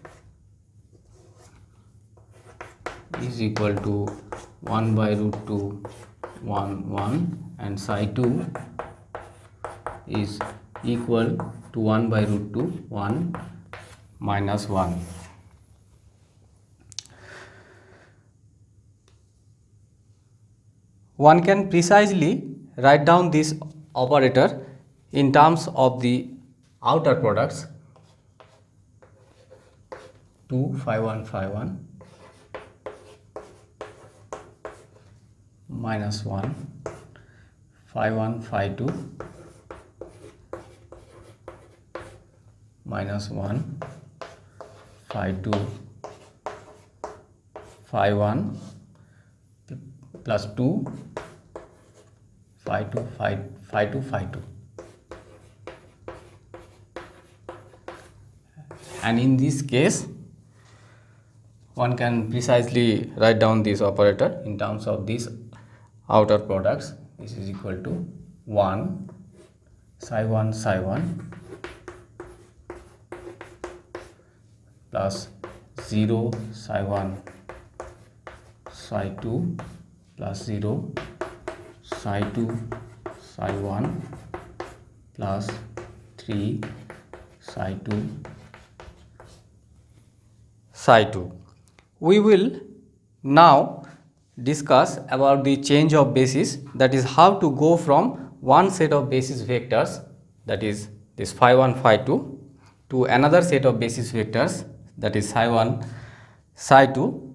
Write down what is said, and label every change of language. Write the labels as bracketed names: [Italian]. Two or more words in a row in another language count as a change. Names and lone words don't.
[English] is equal to 1 by root 2 1 1, and psi 2 is equal to 1 by root 2 1 minus 1. One can precisely write down this operator in terms of the outer products 2 phi 1 phi 1 minus 1 phi 1 phi 2 minus 1 phi 2 phi 1 plus 2 phi 2 phi 2 phi 2, and in this case one can precisely write down this operator in terms of these outer products. This is equal to 1 psi 1 psi 1 plus 0 psi 1 psi 2 plus 0 psi 2 psi 1 plus 3 psi 2 psi 2. We will now discuss about the change of basis, that is how to go from one set of basis vectors, that is this phi 1 phi 2, to another set of basis vectors, that is psi 1 psi 2.